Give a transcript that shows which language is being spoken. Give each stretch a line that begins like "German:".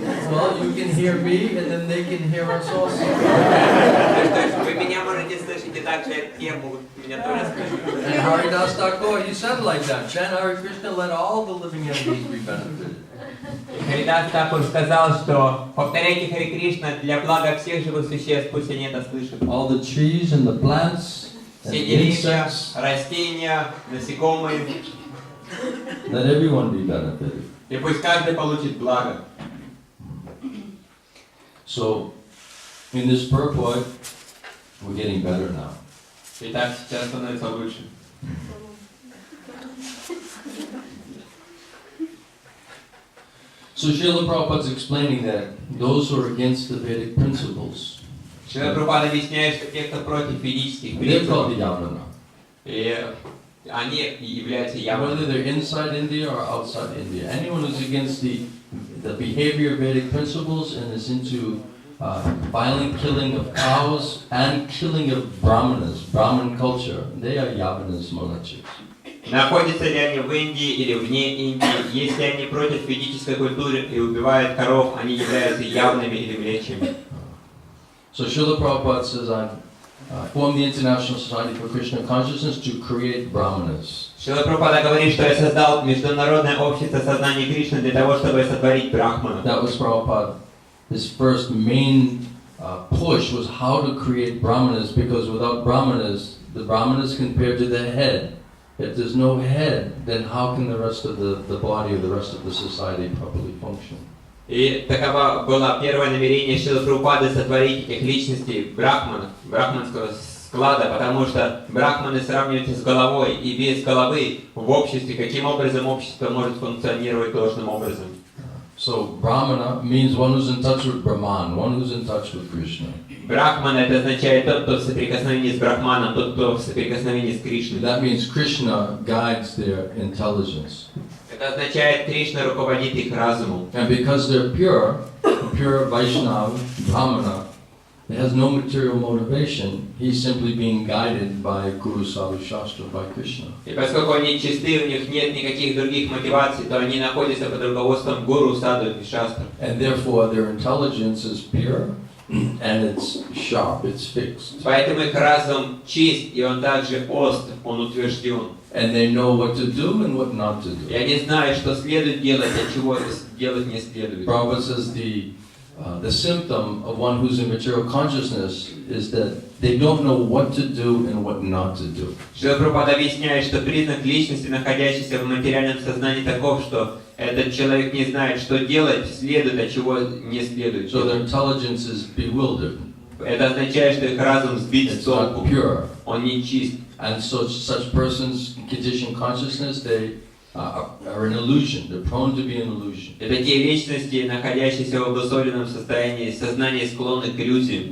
English: Well, you can hear me, and then they can hear us also.
Russian: Вы меня можете слышать, и также те могут меня тоже слышать.
English: And Haridas Thakur, he said like that, chant Hare Krishna, let all the living entities be benefited.
Russian: Харидас Такур сказал, что повторяйте Харе Кришна для блага всех живых существ, пусть они это слышат.
English: All the trees and the plants, and
Russian: Все деревья,
English: insects,
Russian: растения, насекомые,
English: let everyone be benefited.
Russian: и пусть каждый получит благо.
English: So, in this purport, we're getting better now.
Russian: Итак, сейчас становится лучше.
English: So Srila Prabhupada is explaining that those who are against the Vedic principles,
Russian: Шрила Прабхупада объясняет, что те, кто против ведических
English: they're called the
Russian: принципов,
English: Yavana.
Russian: и они являются явными.
English: Whether they're inside India or outside India, anyone who's against the behavior of Vedic principles and is into violent killing of cows and killing of Brahmanas, Brahman culture, they are Yavanas, monachis.
Russian: Находятся ли они в Индии или вне Индии, если они против ведической культуры и убивают коров, они являются явными или млечьими.
English: So Srila Prabhupada says, I formed the International Society for Krishna Consciousness to create Brahmanas.
Russian: Шрила Прабхупада говорит, что я создал Международное общество сознания Кришны для того, чтобы сотворить брахманов.
English: That was Prabhupada. His first main push was how to create Brahmanas, because without Brahmanas, the Brahmanas compared to the head. If there's no head, then how can the rest of the body or the rest of the society properly function?
Russian: И таково было первое намерение Шрилы Прабхупады сотворить этих личностей брахманов, брахманского склада, потому что брахманы сравниваются с головой, и без головы в обществе, каким образом общество может функционировать должным образом.
English: So Brahmana means one who's in touch with Brahman, one who's in touch with Krishna.
Russian: Брахман это означает тот, кто в соприкосновении с Брахманом, тот, кто в соприкосновении с Кришной.
English: That means Krishna guides their intelligence.
Russian: Это означает, Кришна руководит их разумом.
English: And because they're pure Vaishnava, Brahmana, it has no material motivation. He's simply being guided by Guru Sadhu Shastra, by Krishna.
Russian: И поскольку они чисты, у них нет никаких других мотиваций, то они находятся под руководством Гуру Саду и Шастры.
English: And therefore their intelligence is pure and it's sharp, it's fixed.
Russian: Поэтому их разум чист, и он также остр, он утвержден.
English: And they know what to do and what not to
Russian: И
English: do.
Russian: они знают, что следует делать, а чего делать не следует.
English: Prabhupada says the symptom of one who's in material consciousness is that they don't know what to do and what not to do.
Russian: Шрила Прабхупада объясняет, что признак личности, находящейся в материальном сознании, таков, что этот человек не знает, что делать следует, а чего не следует.
English: So their intelligence is bewildered.
Russian: Это означает, что их разум сбит с
English: It's not
Russian: толку.
English: pure.
Russian: Он не чист.
English: And so such persons, conditioned consciousness, they are an illusion. They're prone to be an illusion.
Russian: Это те личности, находящиеся в обусловленном состоянии, сознание склонны к иллюзиям.